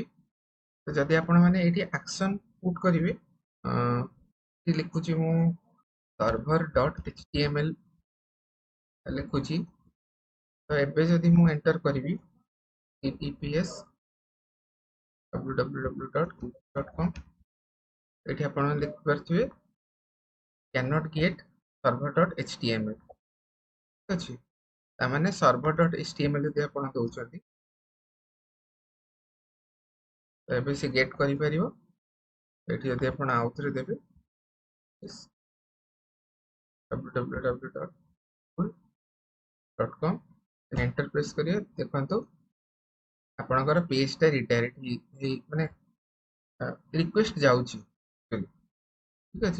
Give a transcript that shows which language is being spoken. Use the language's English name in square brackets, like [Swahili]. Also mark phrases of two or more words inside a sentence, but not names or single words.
[Odia] ତ ଯଦି ଆପଣ ମାନେ ଏଇଠି [English] action put [Odia] କରିବେ, ଏଠି ଲିଖୁଛି ମୁଁ server.html ଲେଖୁଛି। ତ ଏବେ ଯଦି ମୁଁ ଏଣ୍ଟର କରିବି https www.google.com, ଏଠି ଆପଣ ଦେଖିପାରୁଥିବେ [English] cannot get server.html, [Odia] ଠିକ ଅଛି। ତାମାନେ server.html ଯଦି ଆପଣ ଦଉଛନ୍ତି ତ ଏବେ ସେ ଗେଟ୍ କରିପାରିବ। ଏଠି ଯଦି ଆପଣ ଆଉଥରେ ଦେବେ www.google.com [English] enter press [Odia] କରିବେ, ଦେଖନ୍ତୁ ଆପଣଙ୍କର ପେଜଟା ରିଡାଇରେକ୍ଟ ମାନେ ରିକ୍ୱେଷ୍ଟ ଯାଉଛି, ଠିକ ଅଛି।